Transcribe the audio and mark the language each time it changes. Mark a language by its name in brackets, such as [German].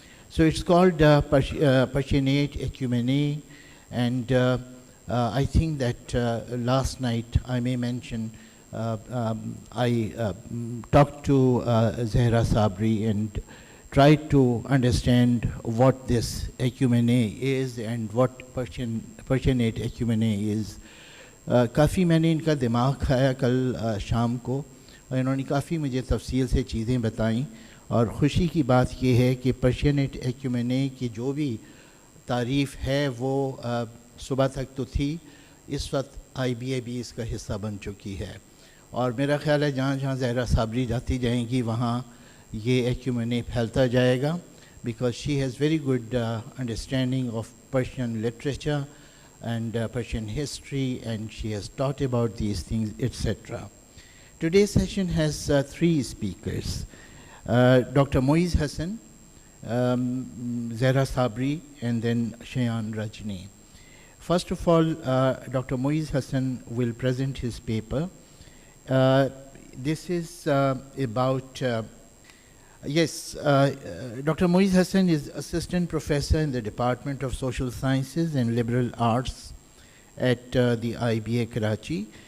[English] So it's called Persianate Ecumene, and I think that last night, I may mention, I talked to Zara Sabri and tried to understand what this ecumene is and what Persianate Ecumene is. [Hindi] काफ़ी मैंने इनका दिमाग खाया कल शाम को, और इन्होंने काफ़ी मुझे तफसील से चीज़ें बताईं, और ख़ुशी की बात यह है कि पर्शियनेट एक्यूमेने की जो भी तारीफ़ है वो सुबह तक तो थी, इस वक्त IBA भी इसका हिस्सा बन चुकी है, और मेरा ख़्याल है जहाँ जहाँ ज़हरा साबरी जाती जाएंगी वहाँ ये एक्यूमेने फैलता जाएगा, [English] because she has very good understanding of Persian literature and Persian history, and she has taught about these things, etc. Today's session has three speakers. Dr. Moiz Hasan, Zara Sabri, and then Shayan Rajani. First of all, Dr. Moiz Hasan will present his paper. This is about, Dr. Moiz Hasan is assistant professor in the Department of Social Sciences and Liberal Arts at the IBA-Karachi.